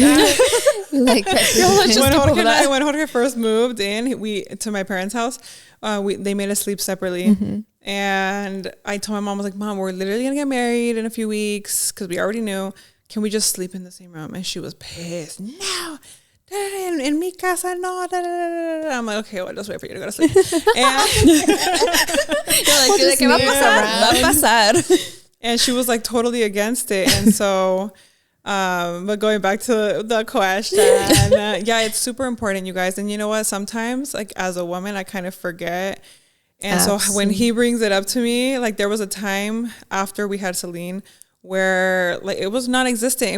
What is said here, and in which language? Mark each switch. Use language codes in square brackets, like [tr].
[en] When Jorge first moved in, to my parents' house, they made us sleep separately. And I told my mom, I was like, Mom, we're literally going to get married in a few weeks because we already knew. Can we just sleep in the same room? And she was pissed. No. [es] En mi casa, no. [en] I'm like, okay, well, just wait for you to go to sleep. And you're like, [es] ¿qué va a pasar? [en] And she was like totally against it. And so, but going back to the question, it's super important, you guys. And you know what? Sometimes, like, as a woman, I kind of forget. And so when he brings it up to me, like, there was a time after we had Celine where, like, it was non-existent.